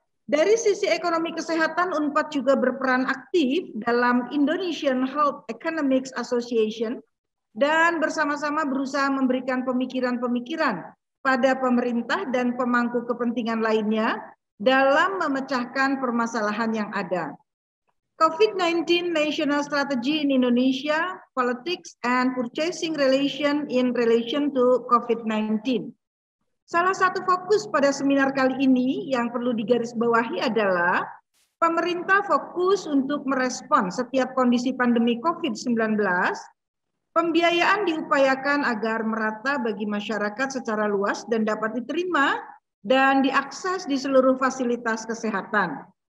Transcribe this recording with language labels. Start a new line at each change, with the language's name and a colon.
Indonesian: Dari sisi ekonomi kesehatan, UNPAD juga berperan aktif dalam Indonesian Health Economics Association dan bersama-sama berusaha memberikan pemikiran-pemikiran pada pemerintah dan pemangku kepentingan lainnya dalam memecahkan permasalahan yang ada.
English: COVID-19 National Strategy in Indonesia, Politics and Purchasing Relation in relation to COVID-19.
Indonesian: Salah satu fokus pada seminar kali ini yang perlu digarisbawahi adalah pemerintah fokus untuk merespon setiap kondisi pandemi COVID-19. Pembiayaan diupayakan agar merata bagi masyarakat secara luas dan dapat diterima dan diakses di seluruh fasilitas kesehatan.